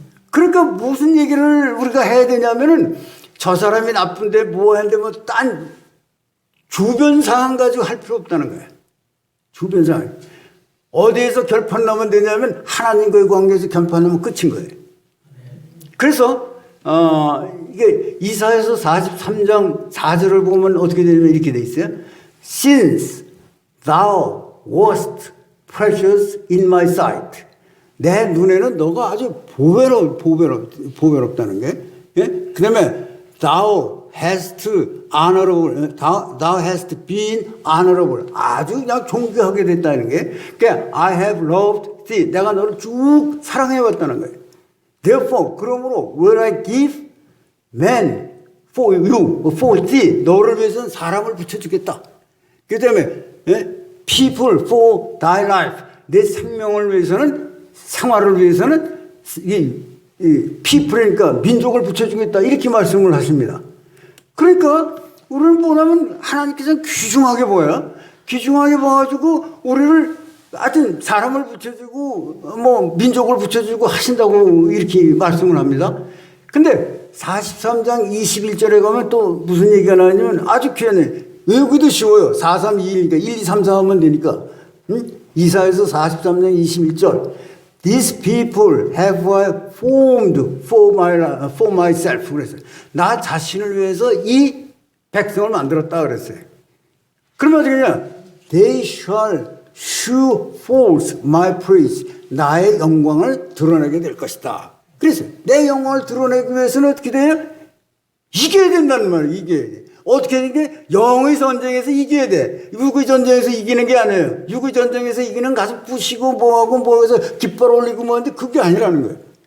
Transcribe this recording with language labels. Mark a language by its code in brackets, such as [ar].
[ko] 그러니까 무슨 얘기를 우리가 해야 되냐면은 저 사람이 나쁜데 뭐 하는데 뭐 딴 주변 상황 가지고 할 필요 없다는 거예요. 주변 상황. 어디에서 결판 나면 되냐면 하나님과의 관계에서 결판 나면 끝인 거예요. 그래서 이게 이사야서 43장 4절을 보면 어떻게 되냐면 이렇게 돼 있어요. [en] Since thou wast precious in my sight. [ko] 내 눈에는 너가 아주 보배롭다는 게. 예? 그 다음에 [en] thou hast honorable, thou hast been honorable. [ko] 아주 그냥 존귀하게 됐다는 게. 그러니까 [en] I have loved thee. [ko] 내가 너를 쭉 사랑해왔다는 거예요. [en] Therefore, [ko] 그러므로 [en] when I give man for you, for thee, [ko] 너를 위해서는 사람을 붙여주겠다. 그 다음에 [en] people for thy life, [ko] 내 생명을 위해서는 생활을 위해서는 이 people이니까 민족을 붙여주겠다 이렇게 말씀을 하십니다. 그러니까 우리는 뭐냐면 하나님께서는 귀중하게 보여요. 귀중하게 봐가지고 우리를 하여튼 사람을 붙여주고 뭐 민족을 붙여주고 하신다고 이렇게 말씀을 합니다. 근데 43장 21절에 가면 또 무슨 얘기가 나냐면 아주 귀하네. 외우기도 쉬워요. 4, 3, 2, 1, 그러니까 1, 2, 3, 4 하면 되니까. 이사야서 43장 21절. [en] These people have I formed for myself. [ko] 그랬어요. 나 자신을 위해서 이 백성을 만들었다 그랬어요. 그러면 어떻게 되냐? [en] They shall shew forth my praise. [ko] 나의 영광을 드러내게 될 것이다. 그래서 내 영광을 드러내기 위해서는 어떻게 돼요? 이겨야 된다는 말이에요. 이겨야 돼. 어떻게 하는 게? 영의 전쟁에서 이겨야 돼. 육의 전쟁에서 이기는 게 아니에요. 육의 전쟁에서 이기는 가서 부시고 뭐하고 뭐해서 깃발 올리고 뭐하는데 그게 아니라는 거예요.